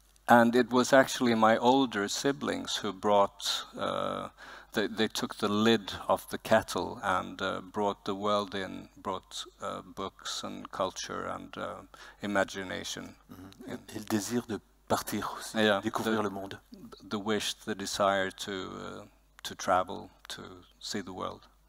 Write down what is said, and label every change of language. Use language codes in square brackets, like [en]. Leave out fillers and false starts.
[en] And it was actually my older siblings who brought, they took the lid off the kettle and brought the world in, brought books and culture and imagination. [fr] Et le désir de partir aussi, découvrir le monde. [en] The wish, the desire to travel, to see the world.